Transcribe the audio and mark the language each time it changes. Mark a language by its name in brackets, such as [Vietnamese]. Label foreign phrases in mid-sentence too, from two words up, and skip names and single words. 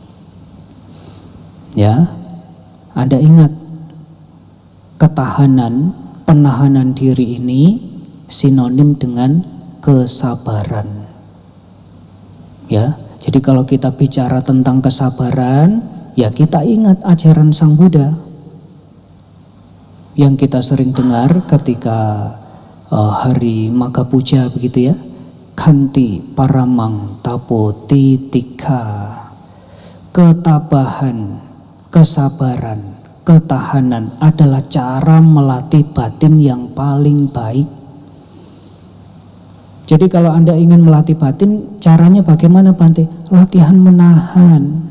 [Indonesian] Ya, Anda ingat ketahanan, penahanan diri ini sinonim dengan kesabaran. Ya, jadi kalau kita bicara tentang kesabaran, ya kita ingat ajaran Sang Buddha yang kita sering dengar ketika hari Magha Puja begitu ya. [Pali] Khanti paramang tapo titika. [Indonesian] Ketabahan, kesabaran, ketahanan adalah cara melatih batin yang paling baik. Jadi kalau Anda ingin melatih batin, caranya bagaimana, Bante? Latihan menahan.